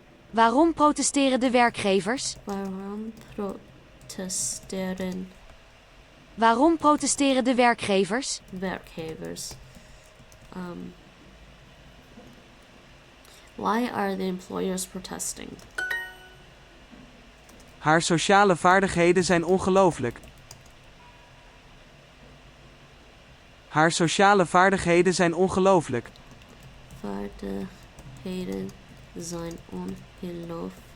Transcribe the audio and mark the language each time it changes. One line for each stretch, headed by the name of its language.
Dutch: Waarom protesteren de werkgevers? Waarom protesteren Waarom protesteren de werkgevers? werkgevers?
English: Why are the employers protesting?
Dutch: Haar sociale vaardigheden zijn ongelooflijk. Haar sociale vaardigheden zijn ongelooflijk. Vaardigheden zijn ongelooflijk.